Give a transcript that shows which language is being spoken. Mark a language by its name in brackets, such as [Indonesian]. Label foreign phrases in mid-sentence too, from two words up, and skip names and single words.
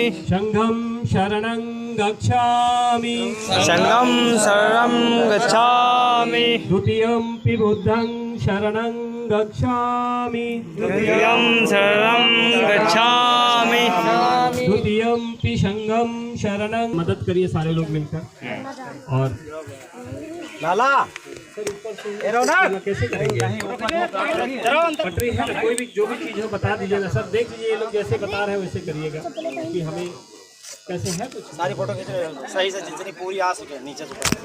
[Pali] संघं शरणं गच्छामि संघं शरणं गच्छामि द्वितीयंपि बुद्धं शरणं गच्छामि द्वितीयं शरणं गच्छामि द्वितीयंपि संघं शरणं। [Hindi] मदद करिए सारे लोग मिलकर। और लाला कैसे करेंगे? पटरी है ना, कोई भी जो भी चीज़ हो बता दीजिए ना सर। देख लीजिए ये लोग जैसे बता रहे हैं वैसे करिएगा कि हमें कैसे है कुछ। सारी फोटो खींच रहे हो सही से जितनी पूरी आ सके नीचे से।